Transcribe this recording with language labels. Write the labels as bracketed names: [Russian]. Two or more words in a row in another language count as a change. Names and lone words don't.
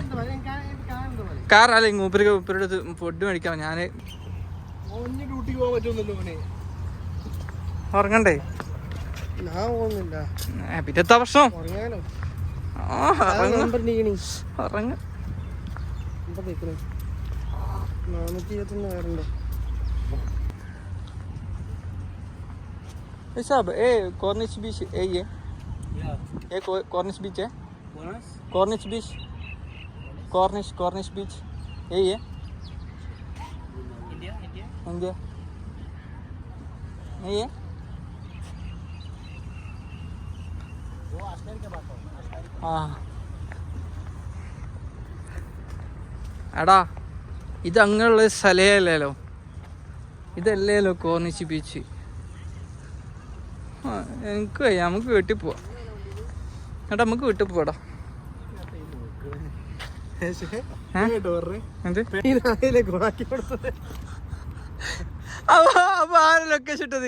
[Malayalam] കാർ അല്ല മൂപ്പരുടെ ഫുഡ് മേടിക്കാം. ഞാന് ഉറങ്ങണ്ടേ? പിറ്റത്തെ പ്രശ്നം ഉറങ്ങ. [Hindi] साहब ए कॉर्निश बीच यही है? ये कॉर्निश बीच है? कॉर्निश बीच कॉर्निश बीच यही है? इंडिया यही है? [Malayalam] हाँ എടാ ഇത് അങ്ങനെയുള്ള സ്ഥലമല്ലല്ലോ. ഇതല്ലേലോ കോർണിഷ് ബീച്ച്. എനിക്ക് വയ്യ. നമുക്ക് വീട്ടിൽ പോവാം. എടാ നമുക്ക് വീട്ടിൽ പോവാടാ. അപ്പൊ ആര് ലൊക്കേഷൻ ഇട്ടത്?